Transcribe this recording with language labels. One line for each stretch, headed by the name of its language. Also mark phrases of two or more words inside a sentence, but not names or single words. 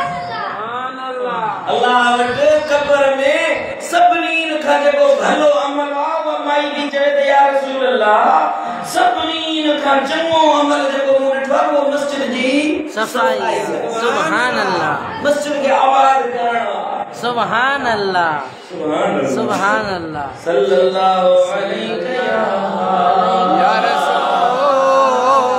Sindhi: अल्लाह वटि क़ब्र में सभिनी खां जेको भलो अमल आहे उहा माई बि चवे त
Arabic: يا رسول الله
Sindhi: सभिनी खां चङो अमल जेको मूं ॾिठो आहे उहो मस्जिद जी
Arabic: सफ़ाई। سبحان الله.
Sindhi: मस्जिद खे आबाद करण
Arabic: سبحان الله سبحان الله. صلى الله عليه يا رسول